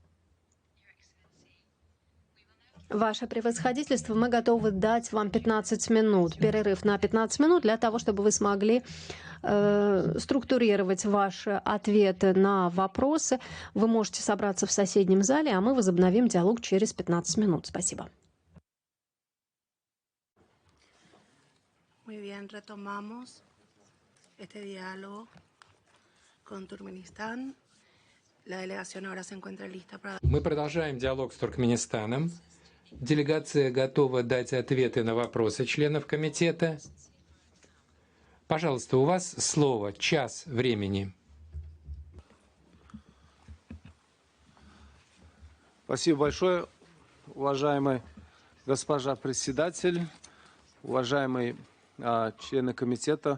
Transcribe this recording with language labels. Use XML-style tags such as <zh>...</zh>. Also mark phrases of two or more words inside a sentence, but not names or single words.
<ru>Ваше превосходительство, мы готовы дать вам 15 минут, перерыв на 15 минут, для того, чтобы вы смогли структурировать ваши ответы на вопросы. Вы можете собраться в соседнем зале, а мы возобновим диалог через 15 минут. Спасибо.</ru> <es>Muy bien, retomamos este diálogo con Turkmenistán. La delegación ahora se encuentra lista para...</es> <ru>Мы продолжаем диалог с Туркменистаном. Делегация готова дать ответы на вопросы членов комитета. Пожалуйста, у вас слово, час времени. Спасибо большое, уважаемый госпожа председатель, уважаемые члены комитета.</ru>